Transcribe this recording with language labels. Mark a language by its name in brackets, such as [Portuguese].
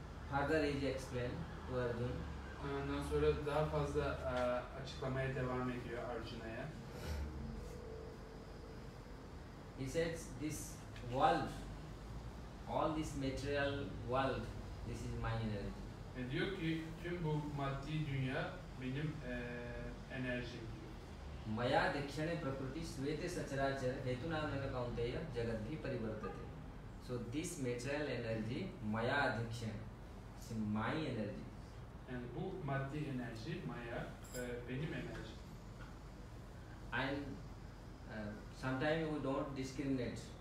[English] Further he explained to Arjun. [Turkish] Ondan sonra daha fazla açıklamaya devam ediyor Arjuna'ya. [English] He says this world, all this material world, this is my energy. [Turkish] Ve diyor ki tüm bu maddi dünya benim enerjim diyor. [Sanskrit] मया दक्षिणे प्रकृति श्वेते सचराचर हेतुनामेन कौन्तेय जगद्भि परिवर्तते. [English] So this material energy maya adhikshan, it's my energy. [Turkish] Yani bu maddi enerji maya benim enerjim. [English] And sometimes we don't discriminate.